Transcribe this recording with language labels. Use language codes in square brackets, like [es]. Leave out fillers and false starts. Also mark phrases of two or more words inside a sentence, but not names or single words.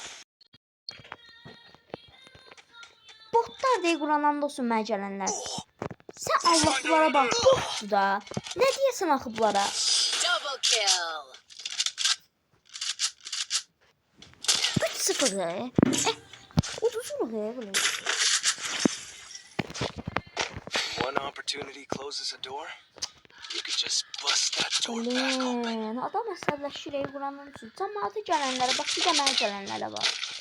[az] Botlar deyə Qurandan olsun mənə gələnlər. Sən Allahlara bax, botdur da. Nə deyəsən axı bunlara? [en] Double kill. [az] 3-0 uduzuruq belə. [en] One opportunity closes a door. You can just bust that door back open. [az] Lan, adam əsəbləşir Qurandan olsun. Cəmaatı gələnlərə bax, bir də mənə gələnlərə bax.